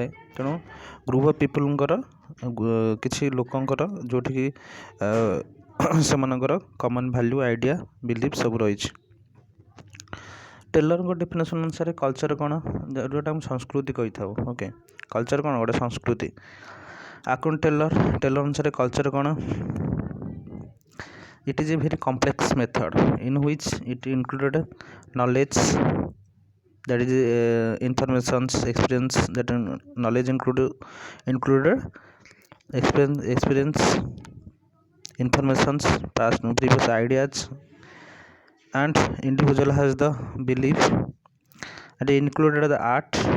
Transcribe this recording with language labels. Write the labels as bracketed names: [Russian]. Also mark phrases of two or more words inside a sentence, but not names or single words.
[Odia] ତେଣୁ [English] group of people's [Odia] କିଛି ଲୋକଙ୍କର ଯେଉଁଠିକି ସେମାନଙ୍କର [English] common value, [Odia] ଆଇଡ଼ିଆ, ବିଲିଫ୍ ସବୁ ରହିଛି। ଟେଲରଙ୍କ ଡେଫିନେସନ୍ ଅନୁସାରେ କଲଚର କ'ଣ, ଯେଉଁଟା ଆମେ ସଂସ୍କୃତି କହିଥାଉ। ଓକେ, କଲଚର କ'ଣ, ଗୋଟେ ସଂସ୍କୃତି। ଆକର୍ଡିଂ ଟେଲର ଅନୁସାରେ କଲଚର କ'ଣ, [English] it is a very complex method in which it included knowledge, that is informations, experience, that knowledge included experience, informations, past previous ideas, and individual has the belief, and included the art.